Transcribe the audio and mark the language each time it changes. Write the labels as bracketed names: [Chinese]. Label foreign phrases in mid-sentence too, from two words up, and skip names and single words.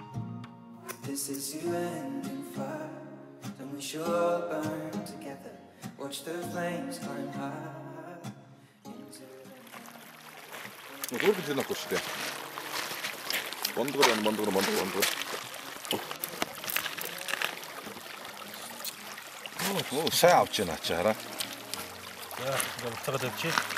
[English] This is you ending fire, then we should all burn together. Watch the flames climb high. [Mongolian] Хөргөж яахгүй шүү дээ. Мондгор. Оо, сайн авч яана чи хараа. За, буцаагаад авчи.